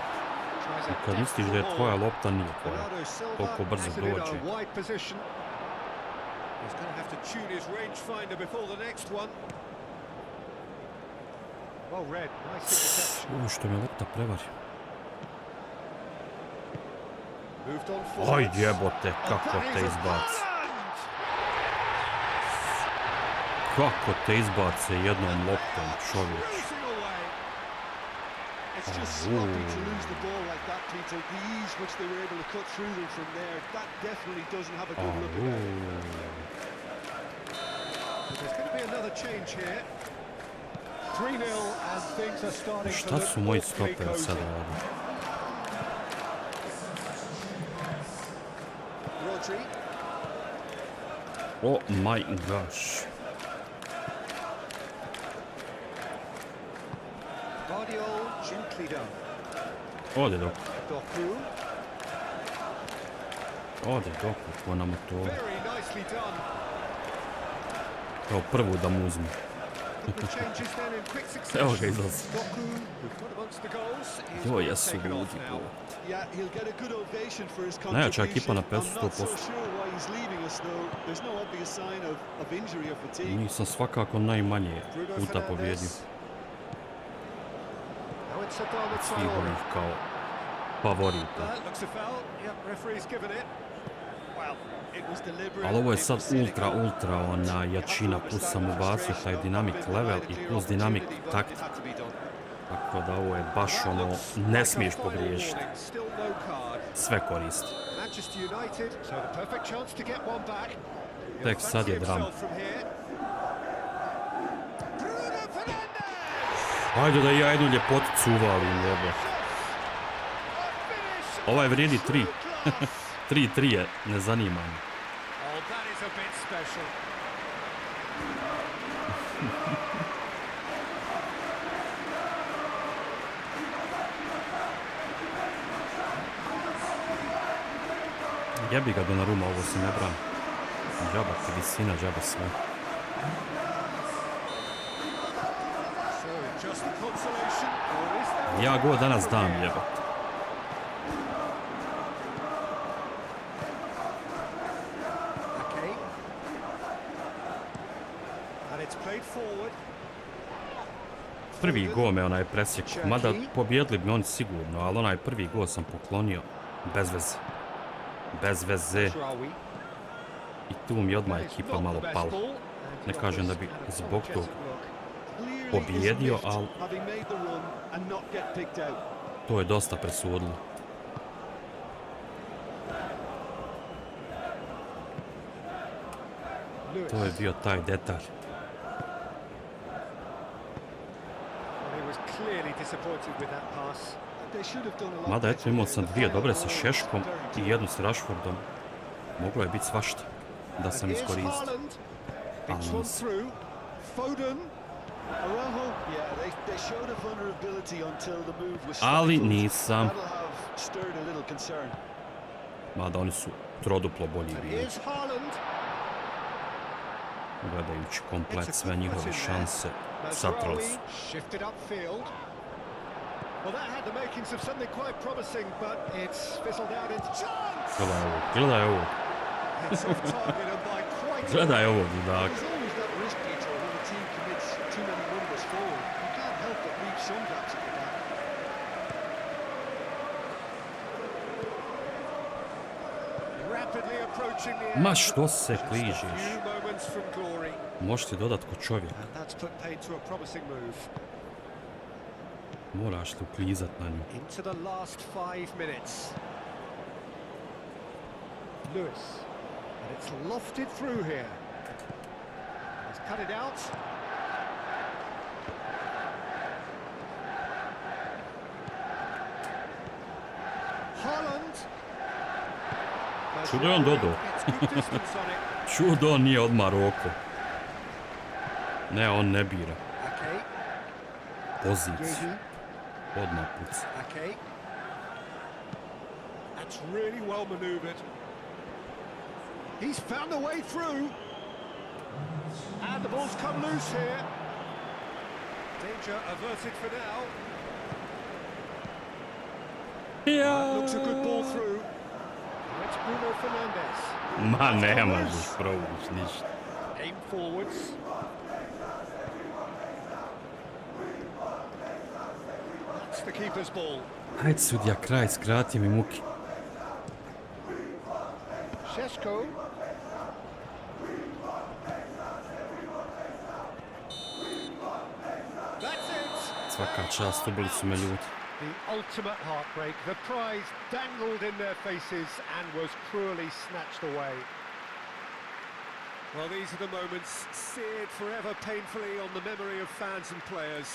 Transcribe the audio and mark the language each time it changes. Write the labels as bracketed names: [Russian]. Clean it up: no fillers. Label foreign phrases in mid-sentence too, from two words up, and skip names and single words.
[English] Tries a [Bosnian] Kad misliš da je tvoja lopta, nije tvoja. Bernardo Silva Toliko brzo [English] has it in [Bosnian] dođe. [English] a wide position. He's going to have to tune his rangefinder before the next one. Well read, nice interception. [Bosnian] Ovo što me lopta prevari. [English] Moved on forward. [Bosnian] Aj jebote, kako te izbaci. Kako te izbace jednom loptom, čovječ. [English] It's just sloppy to lose the ball like that, Peter. The ease which they were able to cut through them from there, that definitely doesn't have a good look about it. There's going to be another change here. 3-0 and things are starting to [Bosnian] Šta [English] look [Bosnian] su moji [English] awfully [Bosnian] stoperi [English] cozy. [Bosnian] sad radi? [English] Rodri. Oh my gosh. Guardiol, gently done. [Bosnian] Ode dok. Doku. Ode dok, ko na motoru. [English] Very nicely done. [Bosnian] Kao prvu da mu uzme. [English] The changes then in quick [Bosnian] Evo ga [English] succession. [Bosnian] izlazi. [English] Goku, who've got amongst the goals, is [Bosnian] Jo, [English] not [Bosnian] jesu [English] taken off [Bosnian] ludi [English] now. [Bosnian] bol. [English] Yeah, he'll get a good ovation for his [Bosnian] Najjača [English] contribution. [Bosnian] ekipa na [English] I'm not so [Bosnian] 500%. [English] sure why he's leaving us though. There's no obvious sign of injury or fatigue. [Bosnian] Nisam svakako najmanje puta pobjedio. [English] Now it's Adama [Bosnian] Od svih [English] Traore. [Bosnian] ovih kao favorita. [English] Looks a foul. Yep, referee's given it. Well, it was deliberate. [Bosnian] Ali ovo je [English] it [Bosnian] sad [English] was cynical. [Bosnian] ultra ona jačina, plus sam ubacio taj [English] dinamik level [Bosnian] i plus [English] dinamik taktik. Had to be done. [Bosnian] Tako da ovo je baš ono, ne smiješ pogriješiti. [English] Still no card. [Bosnian] Sve koristi. [English] Manchester United, so the perfect chance to get one back. He'll [Bosnian] Tek sad je [English] fancy [Bosnian] drama. [English] himself from here. Bruno Fernandes! [Bosnian] Ajde da ja jednu ljepoticu uvalim, jebe. Ovaj vrijedi 3. 3-3 je, ne zanima me. [English] Oh, that is a bit special. [Bosnian] Jebi ga Donnarumma, ovo se ne brani. Džaba ti visina, džaba sve. [English] So, just a consolation, or is there... [Bosnian] Ja go danas dam, jebate. [English] Okay. And it's played forward. [Bosnian] Prvi go me onaj presjek, mada pobjedili bi oni sigurno, ali onaj prvi go sam poklonio bez veze. Bez veze. Traore. I tu mi je odmah ekipa malo pala. Ne kažem da bi zbog tog pobjedio, ali [English] Having made the run and not get picked out. [Bosnian] to je dosta presudilo. To je bio taj detalj. [English] He was clearly disappointed with that pass. They should have done a lot [Bosnian] Mada eto [English] better [Bosnian] imao [English] there. [Bosnian] sam [English] The [Bosnian] dvije [English] final [Bosnian] dobre sa [English] ball was [Bosnian] Šeškom [English] very [Bosnian] i jednu s Rashfordom. Moglo je biti svašta da sam [English] Here's [Bosnian] iskoristio. [English] Haaland. [Bosnian] Ali [English] It's one [Bosnian] nisam. [English] through. Foden. Araujo, yeah, they showed a vulnerability until the move was [Bosnian] Ali [English] stifled. [Bosnian] nisam. [English] That'll have stirred a little concern. [Bosnian] Mada oni su troduplo bolji [English] And [Bosnian] bili. [English] here's Haaland. [Bosnian] Gledajući komplet sve njihove šanse, satrali su. [English] Shifted upfield. Well, that had the makings of something quite promising, but it's fizzled out into chance. [Bosnian] Gledaj ovo, gledaj ovo, [English] It's off target and by quite a [Bosnian] gledaj ovo, [English] There's [Bosnian] ludaka. [English] always that risk, Peter, when a team commits too many numbers forward. You can't help but leave some gaps at the back. rapidly approaching the end. [Bosnian] Ma što se [English] Just a [Bosnian] kližeš? [English] few moments from glory. [Bosnian] Možeš ti dodat ko čovjek. [English] And that's put paid to a promising move. [Bosnian] Moraš li uklizat na nju. [English] Into the last 5 minutes. Lewis. And it's lofted through here. He's cut it out. Haaland. [Bosnian] Čudo je on dodao. [English] Gets good distance on it. [Bosnian] Čudo on nije odmah roko. Ne, on ne bira. [English] Okay. [Bosnian] Poziciju. Odmah puca. [English] Okay. That's really well manoeuvred. He's found a way through. And the ball's come loose here. Danger averted for now. Looks a good ball through. It's Bruno Fernandes. [Bosnian] Ma ne možeš provući ništa. [English] Aim forwards. That's the keeper's ball. [Bosnian] Hajde sudja, kraj, skrati mi muki. Šeško. [English] That's it. [Bosnian] Svaka čast, ubili su me ljudi. [English] The ultimate heartbreak. The prize dangled in their faces and was cruelly snatched away. Well, these are the moments seared forever painfully on the memory of fans and players.